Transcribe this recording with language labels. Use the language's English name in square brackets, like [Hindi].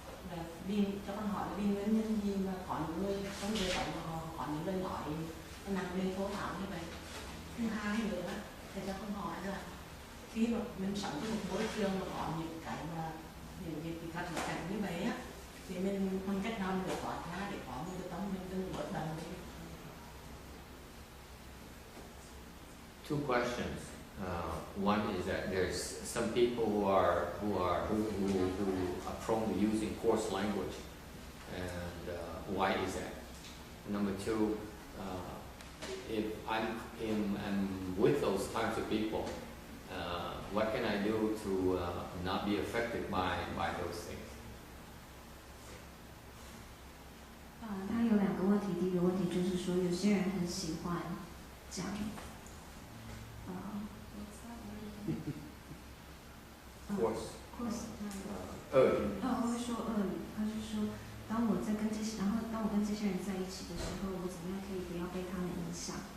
[Vietnamese] Và vì cho con hỏi là vì nguyên nhân gì mà có những người trong đời sống họ có những lời nói nặng nề thô tháo như vậy. Thứ hai nữa đó, thầy cho con hỏi là khi mà mình sống trong một môi trường mà có những cái mà những cái cảnh như vậy á, thì mình bằng cách nào mình được thoát ra để có một cái tâm mình đừng bớt bận đi. [English] Two questions. One is that there's some people who are prone to using coarse language, and why is that? Number two, if I'm with those types of people, what can I do to not be affected by those things? [Chinese] 他有两个问题，第一个问题就是说，有些人很喜欢讲， [English] coarse. [Chinese] 会说恶语，他是说，当我跟这些人在一起的时候，我怎么样可以不要被他们影响？